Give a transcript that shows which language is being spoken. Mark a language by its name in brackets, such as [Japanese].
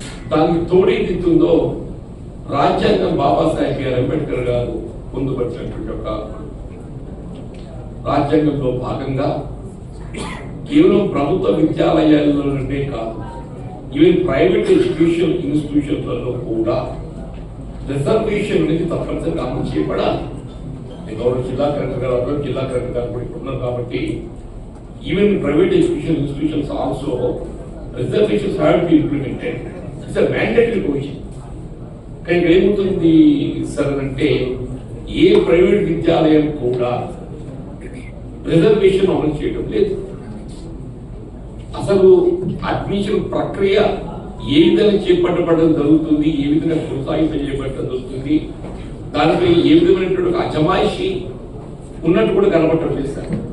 [Telugu] దానికి తోడేదిస్తుందో రాజ్యాంగం బాబాసాహెబ్ బిఆర్ అంబేద్కర్ గారు పొందుపరిచినటువంటి ఒక రాజ్యాంగంలో భాగంగా కేవలం ప్రభుత్వ విద్యాలయాలలోనే కాదు, ఈవెన్ ప్రైవేట్ ఎడ్యుకేషన్ ఇన్స్టిట్యూషన్లలో కూడా రిజర్వేషన్ అనేది తప్పనిసరిగా అమలు చేయబడాలి. గౌరవ జిల్లా కలెక్టర్ గారు, జిల్లా కలెక్టర్ గారు కూడా ఉన్నారు కాబట్టి [English] even private education institutions also, reservations have to be implemented. It's a mandatory provision. [Telugu] కానీ ఇక్కడ ఏమవుతుంది సార్ అంటే ఏ ప్రైవేట్ విద్యాలయం కూడా రిజర్వేషన్ అమలు చేయడం లేదు. అసలు అడ్మిషన్ ప్రక్రియ ఏ విధంగా చేపట్టబడడం జరుగుతుంది, ఏ విధంగా కొనసాగింపు చేపట్టడం జరుగుతుంది, దానిపై ఏ విధమైనటువంటి అజమాయిషి ఉన్నట్టు కూడా కనబడటం లేదు సార్.